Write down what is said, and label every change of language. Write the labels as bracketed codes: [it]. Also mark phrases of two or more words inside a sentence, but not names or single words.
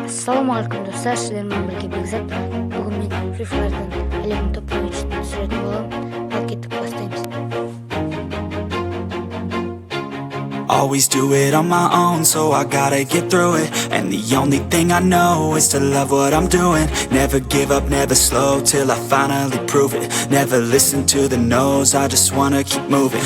[kk] Ассалаумағалейкум достар, сіздермен бірге Бекзат. Бүгін мен Free Fire'дан әлемнің топ ойыншысын түсіретін боламын. Ал кеттік, бастаймыз. [en] Always do it on my own, so I gotta get through it. And the only thing I know is to love what I'm doing. Never give up, never slow, till I finally prove it. Never listen to the no's, I just wanna keep moving.